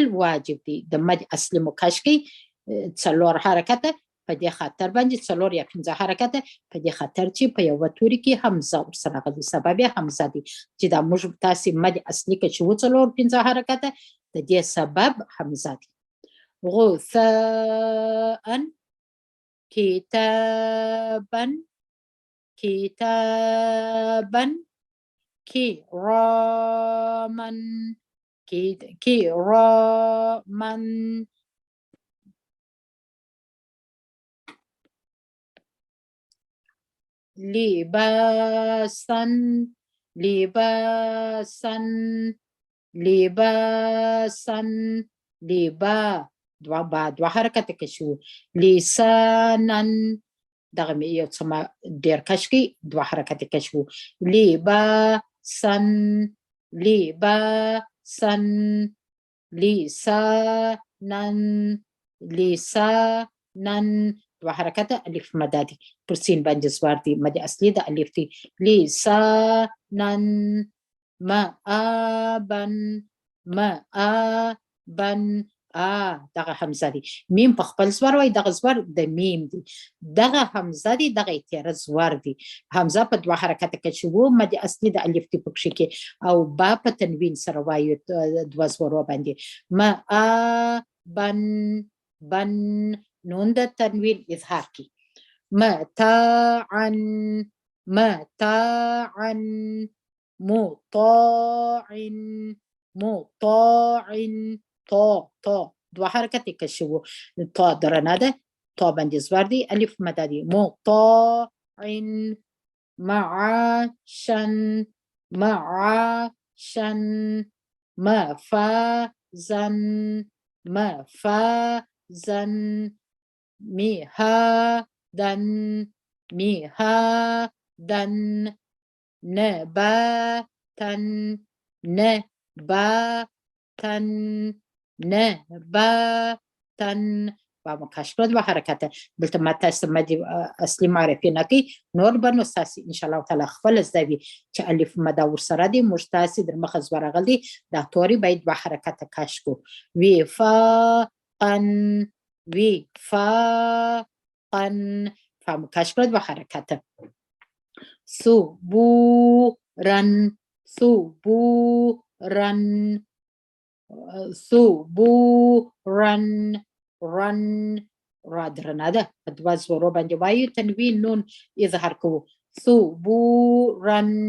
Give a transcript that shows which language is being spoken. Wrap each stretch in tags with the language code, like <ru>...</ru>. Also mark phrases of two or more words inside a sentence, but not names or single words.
<ps>واجب دی د مد اصلي مکش کې څلور حرکته په دې خاطر باندې څلور یا پنځه حرکته په دې خاطر چې په یوه توري کې حمزه ورسره راغلي سبب یې حمزه دی چې دا موږ تاسې مد اصلي کې چې څلور پنځه حرکته د دې سبب حمزه دی</ps> <ar>غثاء كتابا كتابا كراما كراما لباسا لباسا لباسا لبا</ar> <ps>دوا حرکت کشو لسانا دغه یو څه ډېر کش کې دوه حرکت کشو</ps> <ar>لباسا لباسا لسانا لسانا</ar> <ps>دوه حرکت الف مده دي پر سین باندې زوار دي مد اصلي د الف دي لسانا</ps> <ar>مآبا مآبا</ar> <ps>دغه حمزه دی میم په خپل زور وای دغه زور د میم دی دغه حمزه دی دغه تیره زور دی حمزه په دوه حرکت کې شو مد اصلي د الف دی پکښې کې او با په تنوین سره وایو دوه زورو باندې مآبن بن نون د تنوین اظهار کی</ps> <ar>متاعا متاعا مطاع مطاع طا دوه</ar> <ps>حرکت کشو طا درنه ده طا باندې زور دی الف مده دی</ps> <ar>مطاع معاشا معاشا مفازا مفازا مهادا مهادا نباتا نباتا نباتا</ar> <ps>با مکش کړه دوه حرکته دلته ما تاسو مد اصلي معرفي نه کوي نور به نو ستاسې انشاءالله تعالی خپل زده وي چې الف مده ورسره دي موږ تاسې در مخه زور راغلي دا توري باید دوه حرکته کش کړو وفاقا وفاقا فمکش کړه دوه حرکته</ps> <ar>ثبورا ثبورا ثبورا</ar> <ps>رن را درنه ده په دوه زورو باندې وایو تنوین نون اظهار کوو ثبورا</ps>